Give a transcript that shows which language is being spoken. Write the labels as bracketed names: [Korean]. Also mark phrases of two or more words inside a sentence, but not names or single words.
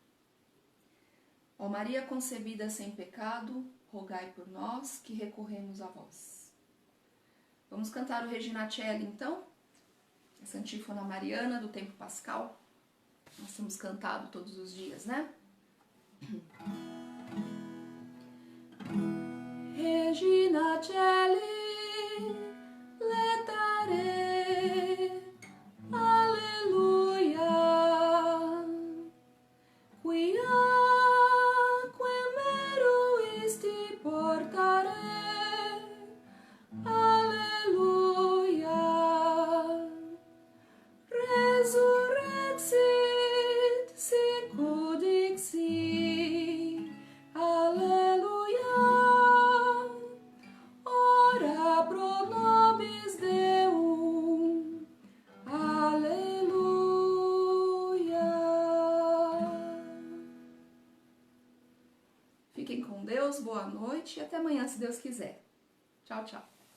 [Portuguese] Ó Maria concebida sem pecado, rogai por nós que recorremos a vós. Vamos cantar o Regina Coeli, então? Essa antífona mariana do tempo pascal. Nós temos cantado todos os dias, né? [Latin] Regina Coeli, letare, alleluia, quiaque meruisti portare, alleluia, resurrexit sicut dixi, alleluia, ora pro nobis Deum, aleluia. [Portuguese] Fiquem com Deus, boa noite e até amanhã, se Deus quiser. Tchau, tchau.